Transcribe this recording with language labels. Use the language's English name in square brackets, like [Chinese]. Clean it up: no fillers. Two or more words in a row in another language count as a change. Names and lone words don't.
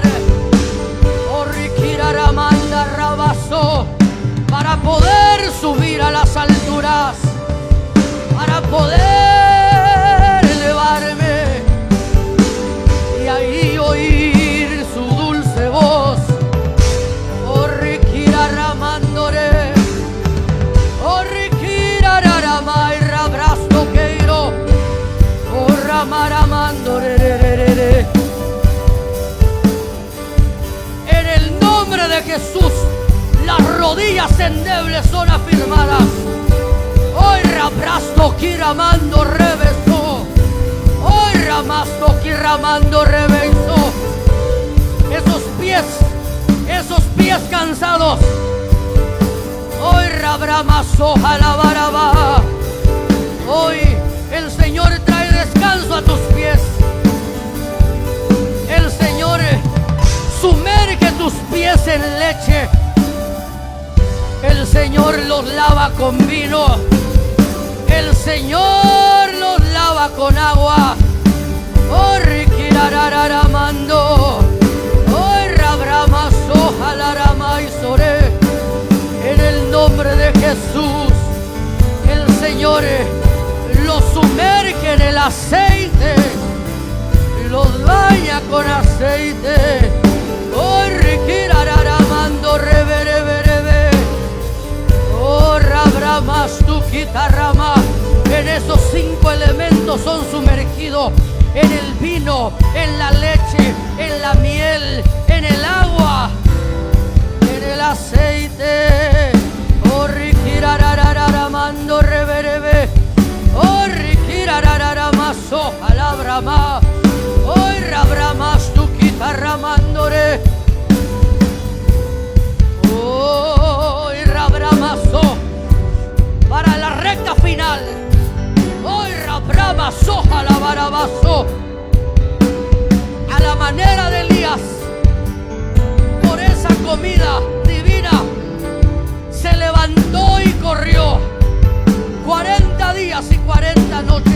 [Spanish] Oh, riquiraramanda rabazo, para poder subir a las alturas, para poder elevarme y ahí oír su dulce voz. Oh, riquiraramandore, oh, riquirararamay rabrasto queiro, oh, ramaramandore. En el nombre de Jesús, las rodillas endebles son afirmadas. Hoy rabrasto kiramando reveso. Hoy ramasto kiramando reveso. Esos pies cansados. Hoy rabramaso alabaraba. Hoy el Señor trae descanso a tus pies. El Señor sumerge tus pies en leche. El Señor los lava con vino. El Señor los lava con agua. Oh, riquirararamando. Oh, rabramaso alaramaisore. En el nombre de Jesús, el Señor los sumerge en el aceite, los baña con aceite. Oh, riquirararamando revereverebe. Oh, rabramas tu quitarrama. En esos 5 elementos son sumergidos: en el vino, en la leche, en la miel, en el agua, en el aceite. Oh, riquirararamando reverebe. Oh, riquirararamaso alabrama. Oh, rabramas tu quitarramandore. Oh, y rabramaso para la recta final. Hoy rabramaso alabarabaso, a la manera de Elías. Por esa comida divina se levantó y corrió 40 días y 40 noches.